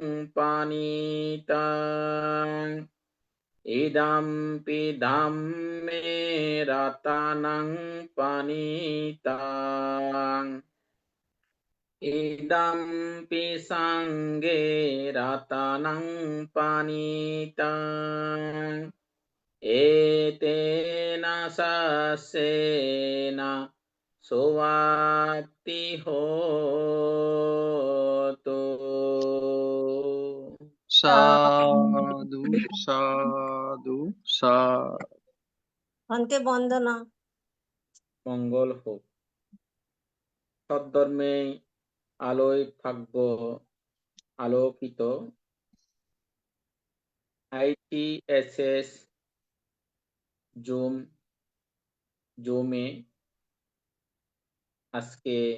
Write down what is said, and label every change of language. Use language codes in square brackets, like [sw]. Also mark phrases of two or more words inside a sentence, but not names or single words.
[pi] পানিতাং ইদং পিধাম্মে রাতানাং পানিতাং ইদং পিসাঙ্গে রাতানাং পানিতাং এতেনা সাসেনা সোয়াক্তি হোতো। [bn] সাধু সাধু সাধু। ভান্তে বন্দনা। মঙ্গল হোক। সদ্ধর্মে আলোয় ভাগ্য আলোকিত ITSS জুমে আজকে